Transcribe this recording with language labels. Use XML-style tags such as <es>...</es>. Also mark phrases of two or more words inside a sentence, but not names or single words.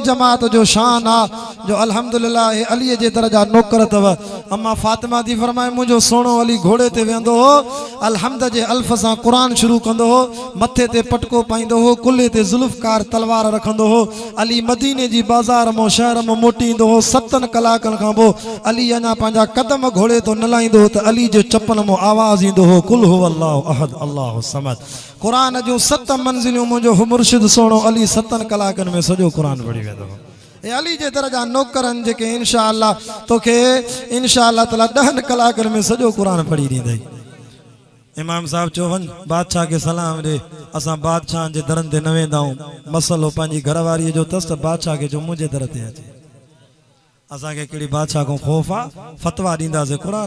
<sd>जमात जो शान आहे जो अल्हम्दुलिल्लाह हे अलीअ जे दरजा नौकर अथव अम्मा फातिमा थी फरमाए मुंहिंजो सोणो अली घोड़े ते वेंदो हो अलहमद जे अल्फ सां कुरान शुरू कंदो हो मथे ते पटको पाईंदो हो कुल्हे ते ज़ुल्फ़कार तलवार रखंदो हो अली मदीने जी बाज़ार मां शहर मां मोटी ईंदो हो 7 कलाकनि खां पोइ अली अञा पंहिंजा कदम घोड़े तो न लाहींदो हो त अली जे चपल मां आवाज़ ईंदो हो</sd> <ar>قل هو الله أحد الله الصمد</ar> <sd>कुरान जूं 7 मंज़िलियूं मुंहिंजो मुर्शिद सोणो अली 7 कलाकनि में सॼो कुरान पढ़ी वेंदो हो ए अली जे दरजा नौकरनि जेके</sd> <ar>إن شاء الله</ar> <sd>तोखे</sd> <ar>إن شاء الله تعالى</ar> <sd>10 कलाकनि में सॼो कुरान पढ़ी ॾींदई इमाम साहब चो वञ बादशाह खे सलाम ॾे असां बादशाह जे दरनि ते न वेंदा आहियूं मसलो पंहिंजी घरवारीअ जो अथसि त बादशाह खे जो मुंहिंजे दर ते अचे असांखे कहिड़ी बादशाह खां ख़ौफ़ आहे फतवा ॾींदासीं क़ुरान</sd>